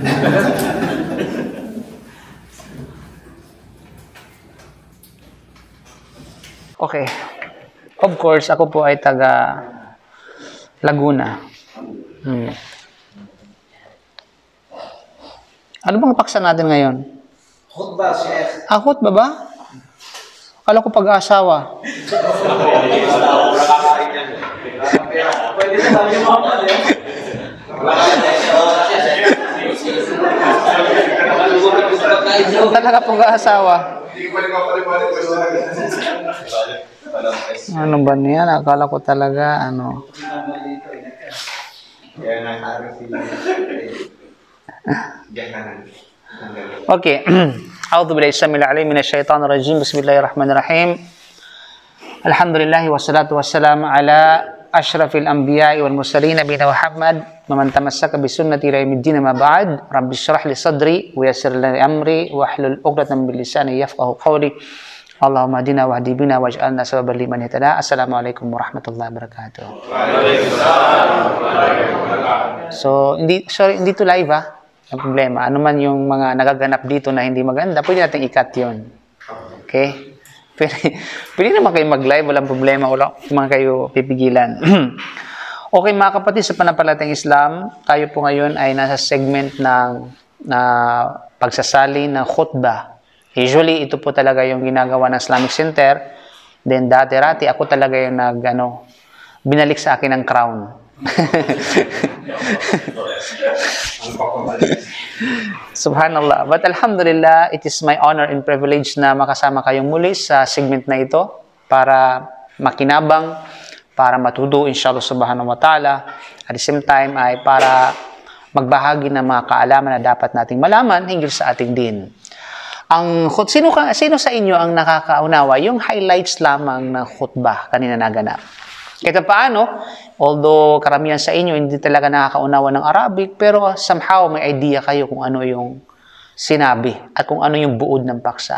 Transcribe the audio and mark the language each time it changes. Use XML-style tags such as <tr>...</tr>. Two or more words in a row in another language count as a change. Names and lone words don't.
<tl>Okay. Of course, ako po ay taga Laguna. Ano bang paksa natin ngayon? Khutbah, Sheikh. Khutbah ba? Akala ko pag-aasawa. Talaga pag-aasawa. Ano ba niya? Akala ko talaga, ano. Okay.</tl> <ar>أعوذ بالله السميع العليم من الشيطان الرجيم. بسم الله الرحمن الرحيم. الحمد لله والصلاة والسلام على أشرف الأنبياء والمرسلين نبينا محمد ومن تمسك بسنة إلى يوم الدين أما بعد. رب اشرح لي صدري ويسر لي أمري واحلل عقدة من لساني يفقهوا قولي. اللهم اهدنا واهد بنا واجعلنا سببا لمن اهتدى. السلام عليكم ورحمة الله وبركاته.</ar> <tl>So, hindi to live, ha? Ang problema. Ano man yung mga nagaganap dito na hindi maganda, pwede natin i-cut yun. Okay? Pwede naman kayo mag-live, walang problema, wala naman kayo pipigilan. Okay, mga kapatid, sa pananampalatayang Islam, tayo po ngayon ay nasa segment ng pagsasali ng khutbah. Usually, ito po talaga yung ginagawa ng Islamic Center. Then, dati-rati, ako talaga yung binalik sa akin ang crown. Subhanallah. But alhamdulillah,</tl> <en>it is my honor and privilege</en> <tl>na makasama kayong muli sa segment na ito para makinabang, para matuto</tl> <ar>إن شاء الله سبحانه وتعالى.</ar> <en>At the same time</en> <tl>ay para magbahagi ng mga kaalaman na dapat nating malaman hinggil sa ating din. Sino sa inyo ang nakakaunawa yung highlights lamang ng khutbah kanina naganap? Kahit paano, although karamihan sa inyo hindi talaga nakakaunawa ng Arabic, pero somehow may idea kayo kung ano yung sinabi at kung ano yung buod ng paksa.</tl>